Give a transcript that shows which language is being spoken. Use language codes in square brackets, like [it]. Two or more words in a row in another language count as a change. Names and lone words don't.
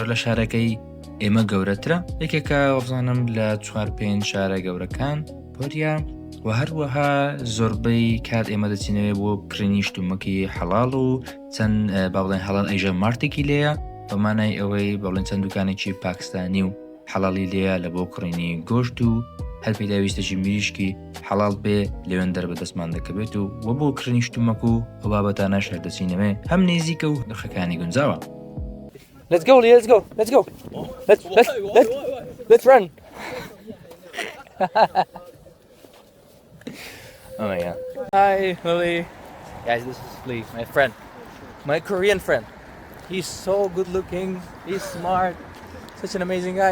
[ckb] لە شارەکەی ئێمە گەورەترە یەکێکە وەبزانم لە 4-5 شارە گەورەکان کۆریا و هەروەها زۆربەی کات ئێمە دەچینەوێ بۆ کڕینی شتومەکی حەڵاڵ و چەند با بڵێن هەڵان ئەیژە مارتێکی لێیە بەمانای ئەوەی با بڵێن چەند دوکانێکی پاکستانی و حەڵاڵی لێیە لە بۆ کڕینی گۆشت و هەر پێداویستێکی میریشکی حەڵاڵ بێ لەوێندەر بەدەستمان دەکەبێت و وە بۆ کڕینی شتومەک و ئەو بابەتانە شار دەچینەوێ هەم نێزیکە و نرخەکانی گونجاوە. [en] Let's go, Lee. Let's go. Let's run. Oh my God. Hi, Lily. Guys, this is Lee, my friend, my Korean friend. He's so good looking. He's smart. Such an amazing guy.